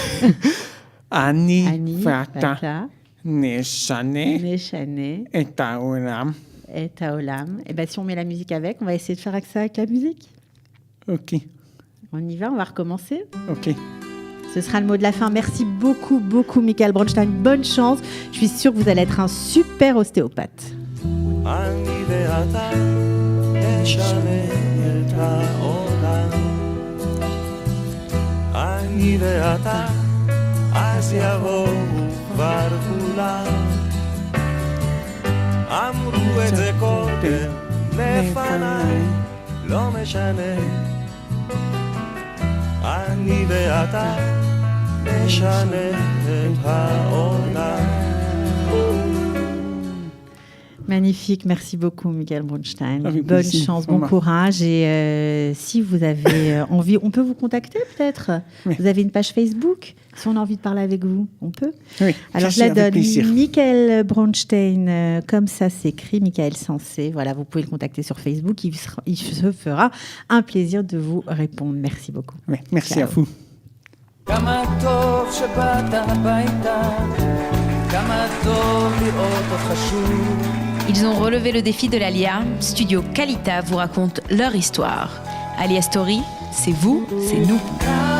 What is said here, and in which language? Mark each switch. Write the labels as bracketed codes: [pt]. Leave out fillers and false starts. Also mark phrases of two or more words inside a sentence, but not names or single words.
[he] אני ואתה, נשנה, את עולם. את עולם. [fr] Et bien, si on met la musique avec, on va essayer de faire ça avec la musique. OK. On y va, on va recommencer. OK. Ce sera le mot de la fin. Merci beaucoup, beaucoup, Michael Bronstein. Bonne chance. Je suis sûre que vous allez être un super ostéopathe. [he] אז יבואו כבר כולם אמרו את זה קודם לפניי לא משנה אני ואתה נשנה את העולם. [fr] Magnifique, merci beaucoup Michael Bronstein. Avec Bonne plaisir. chance, bon courage. Et si vous avez envie, on peut vous contacter peut-être. Oui. Vous avez une page Facebook. Si on a envie de parler avec vous, on peut. Oui, Alors je la donne. Michael Bronstein, comme ça s'écrit, Michael Sensé. Voilà, vous pouvez le contacter sur Facebook. Il se fera un plaisir de vous répondre. Merci beaucoup. Oui, merci Ciao. à vous. [he] כמה טוב שבאת הביתה, כמה טוב לראות אותך שוב. [fr] Ils ont relevé le défi de l'Alia. Studio Kalita vous raconte leur histoire. Alia Story, c'est vous, c'est nous.